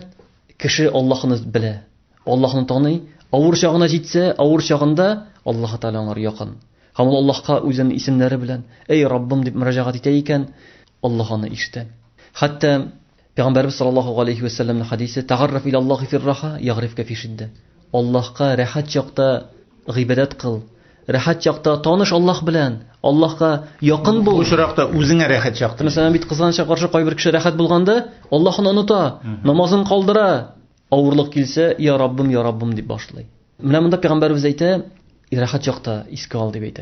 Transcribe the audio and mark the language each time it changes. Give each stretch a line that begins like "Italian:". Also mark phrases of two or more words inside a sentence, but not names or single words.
Tatar: Кеше Аллаһны белә, Аллаһны таный, авыр чагына җитсә, авыр чагында Аллаһ Таала аңар якын. Һәм ул Аллаһка үзенең исемнәре белән эй Раббым дип мөрәҗәгать итә икән, Аллаһ аны ишетә. Хәтта Пәйгамбәрбез
Arabic: صلى الله عليه وسلم
Tatar: хадисе:
Arabic: "تعرف إلى الله في الرخاء يعرفك في الشدة."
Tatar: Аллаһка рәхәт чакта гыйбадәт кыл. Рәхәт чакта таныш Аллаһ белән, Аллаһка якын бул. Бу чиракта үзеңә рәхәт чакта. Мәсәлән, бит кызганча каршы кайбер кеше рәхәт булганда, Аллаһны оныта, намазын калдыра. Авырлык килсә, я Раббым дип башлый. Менә монда Пәйгамбәрбез әйтә, рәхәт чакта искә ал дип әйтә.